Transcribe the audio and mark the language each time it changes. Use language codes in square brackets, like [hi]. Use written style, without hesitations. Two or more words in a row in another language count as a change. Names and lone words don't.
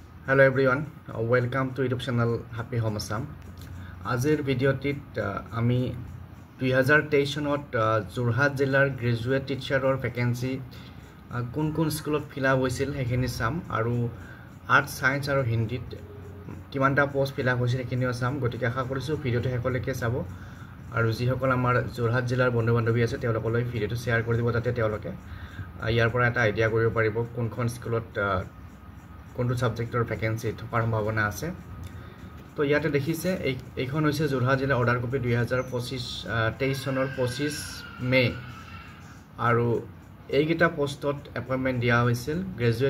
[en] Hello everyone, welcome to YouTube channel Happy Home Assam. [as] আজিৰ ভিডিঅ' টোত আমি 2023 চনত যোৰহাট জিলাৰ [en] graduate teacher [as] ৰ ভেকেন্সি কোন স্কুল ত [en] fill up [as] হৈছিল সেইখিনি চাম আৰু [en] art science [as] আৰু হিন্দী কিমানটা পোষ্ট [en] fill up [as] হৈছিল সেইখিনি চাম গোটেইকে আশা কৰিছোঁ ভিডিঅ' টো সকলোৱে চাব আৰু যি সকল আমাৰ যোৰহাট জিলাৰ বন্ধু বান্ধৱী আছে তেওঁলোকলৈ ভিডিঅ' টো শ্বেয়াৰ কৰি দিব তাতে তেওঁলোকে ইয়াৰ পৰা এটা আইডিয়া কৰিব পাৰিব কোনখন স্কুলত কোনটো [en] subject vacancy [as] থকাৰ সম্ভাৱনা আছে তো ইয়াতে দেখিছে এইখন হৈছে যোৰহাট জিলা [en] order copy [as] 2023 চনৰ 25 মে আৰু এইগিটা পোষ্টত এপইন্টমেন্ট দিয়া হৈছিল গ্ৰেজুৱেট